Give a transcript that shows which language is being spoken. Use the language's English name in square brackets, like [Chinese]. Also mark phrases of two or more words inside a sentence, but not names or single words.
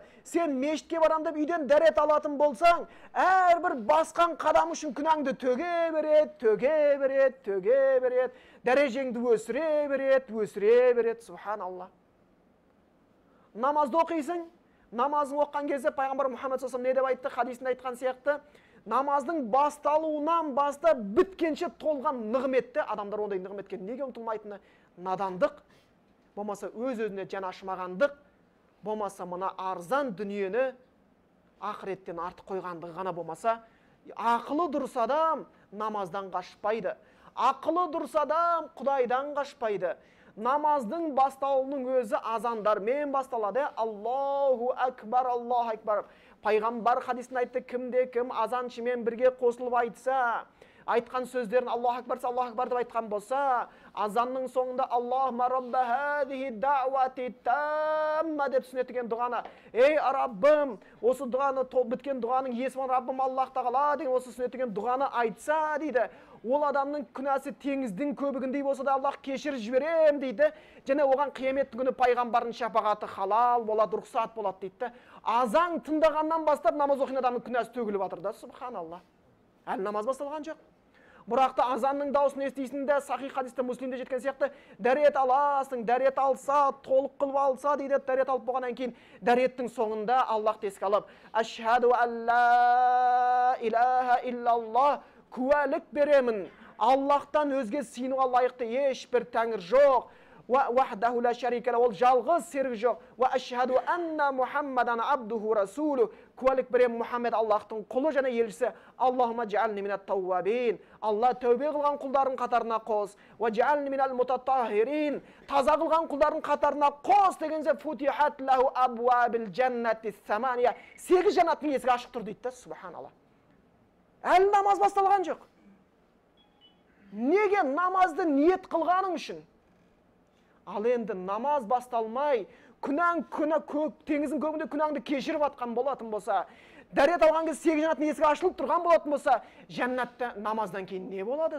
[Kazakh] Сен мешітке барам деп үйден дәрет алатын болсаң, әрбір басқан қадам үшін күнәңді төге береді. Дәрежеңді өсіре береді. Субханалла. Намазды оқисың. Намазын оққан кезде пайғамбар Мұхаммед [Arabic] صلى الله عليه وسلم [Kazakh] не деп айтты? Хадисінде айтқан сияқты, намаздың басталуынан бастап біткенше толған нығметті, адамдар ондай нығметке неге ұмтылмайтыны? Надандық, болмаса өз-өзіне жан ашымағандық, болмаса мына арзан дүниені ақыреттен артық қойғандығы ғана. Болмаса ақылы дұрыс адам намаздан қашпайды. Ақылы дұрыс адам Құдайдан қашпайды. Намаздың басталуының өзі азандармен басталады. [Arabic] الله أكبر الله أكبر. [Kazakh] Пайғамбар хадисінде айтты, кімде-кім азаншымен бірге қосылып айтса, айтқан сөздерін [Arabic] الله أكبر الله أكبر [Kazakh] деп айтқан болса, азанның соңында [Arabic] اللهم رب هذه الدعوة التامة [Kazakh] деп түсінетін дұғаны, ей Раббым, осы дұғаны біткен дұғаның иесі Раббым Аллах тағала деген осы түсінетін дұғаны айтса дейді, ол адамның күнәсі теңіздің көбігіндей болса да Аллах кешіріп жіберем дейді. Және оған қияметтің күні пайғамбардың шапағаты халал болады, рұқсат болады дейді. Азан тыңдағаннан бастап намаз оқыған адамның күнәсі төгіліп жатыр да, субханалла. Әлі намаз басталған жоқ. Бірақта азанның дауысын естисің де, сахих хадисте Муслимде жеткен сияқты, дәрет аласың, дәрет алса, толық қылып алса дейді, дәрет алып болғаннан кейін дәреттің соңында Аллах еске алып, [Arabic] أشهد ألا إله إلا الله, [Kazakh] куәлік беремін, Аллахтан өзге сыйынуға лайықты ешбір тәңір жоқ, [Arabic] وحده لا شريك له, [Kazakh] ол жалғыз серік жоқ, [Arabic] وأشهد أن محمدا عبده رسوله, [Kazakh] куәлік беремін, Мұхаммед Аллахтың құлы және елшісі. [Arabic] اللهم اجعلني من التوابين, [Kazakh] Алла тәубе қылған құлдардың қатарына қос, [Arabic] واجعلني من المتطهرين, [Kazakh] таза қылған құлдардың қатарына қос дегенде, [Arabic] فتحت له أبواب الجنة الثمانية, [Kazakh] 8 жанаттың есігі ашық тұр дейді. Субханалла. Әлі намаз басталған жоқ. Неге? Намазды ниет қылғаның үшін. Ал енді намаз басталмай, күнәң теңіздің көбінде күнәңді кешіріп атқан болатын болса, дәрет алған кез 8 жанаттың есігі ашылып тұрған болатын болса, жәннатта намаздан кейін не болады?